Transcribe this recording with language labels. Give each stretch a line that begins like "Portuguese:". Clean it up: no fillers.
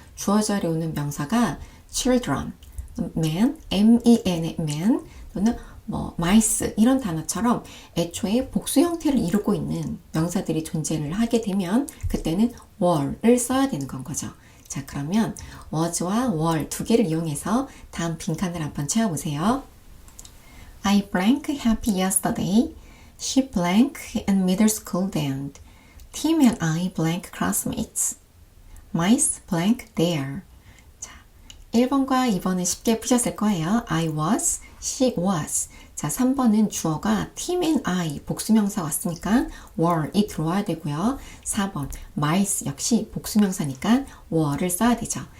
Korean: 주어 자리에 오는 명사가 children, man, m-e-n의 man 또는 mice 이런 단어처럼 애초에 복수 형태를 이루고 있는 명사들이 존재를 하게 되면 그때는 were를 써야 되는 건 거죠. 자, 그러면 was와 were 두 개를 이용해서 다음 빈칸을 한번 채워보세요.
English: I blank happy yesterday. She blank and middle school then. Tim and I blank classmates. Mice blank there.
Korean: 자, 1번과 2번은 쉽게 푸셨을 거예요.
English: I was, she was.
Korean: 자, 3번은 주어가
English: Tim and I
Korean: 복수명사 왔으니까 were이 들어와야 되고요. 4번 mice 역시 복수명사니까 were를 써야 되죠.